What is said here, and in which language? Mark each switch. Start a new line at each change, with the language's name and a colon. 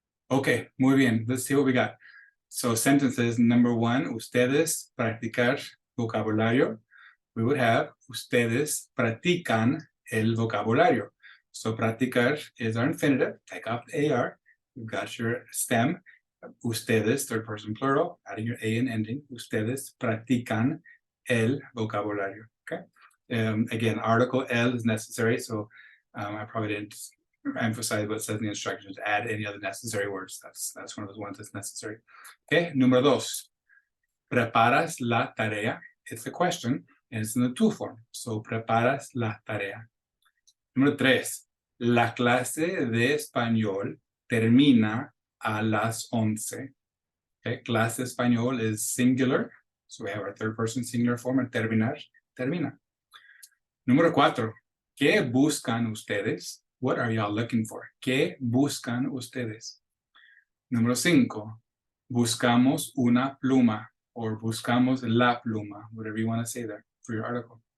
English: Okay,
Spanish: muy bien.
English: Let's see what we got. So sentences, number 1,
Spanish: ustedes practicar vocabulario.
English: We would have,
Spanish: ustedes practican el vocabulario.
English: So practicar is our infinitive. Take off the AR. You've got your stem. Ustedes, third person plural, adding your A and ending.
Spanish: Ustedes practican el vocabulario.
English: Okay. Again, article el is necessary. So I probably didn't emphasize what it says in the instructions. Add any other necessary words. That's one of those ones that's necessary. Okay,
Spanish: número 2. ¿Preparas la tarea?
English: It's a question, and it's in the to form.
Spanish: So, preparas la tarea. Número 3. La clase de español termina a las 11.
English: Okay, clase de español is singular. So we have our third person singular form, and terminar, termina.
Spanish: Número 4. ¿Qué buscan ustedes?
English: What are y'all looking for?
Spanish: ¿Qué buscan ustedes? Número 5. Buscamos una pluma,
English: or
Spanish: buscamos la pluma,
English: whatever you want to say there for your article.